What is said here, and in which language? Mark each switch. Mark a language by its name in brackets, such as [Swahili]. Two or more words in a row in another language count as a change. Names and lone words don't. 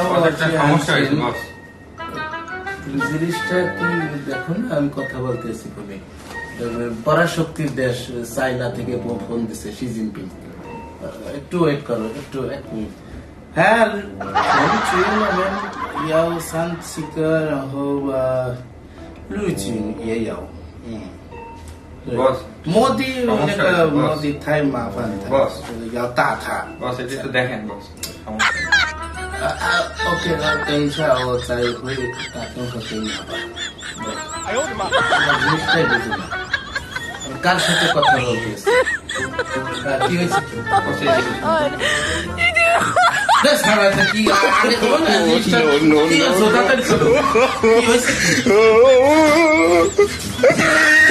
[Bangla] সমস্যা হয়েছে বস জিনিসটা কি দেখো না, আমি কথা বলতেছি ফোনে। পরাশক্তির দেশ চায়না থেকে ফোন দিছে শি জিনপিং। একটু ওয়েট করো, একটু এক মিনিট। হ্যাঁ, [Chinese] 要30个，然后陆军也有， বস 摩的那个摩的太麻烦了 Boss，要打他。 [Bangla] বস এটা একটু দেখেন বস [Chinese] OK，那等一下我再会打电话给你，好吧？哎呦我的妈！ [Bangla] জিনিসটাই বুঝি না। কার সাথে কথা বলতেছি? কি হয়েছে? কি আগে তো না জিনিসটা কি জোতাটা ছিল কি হয়েছে?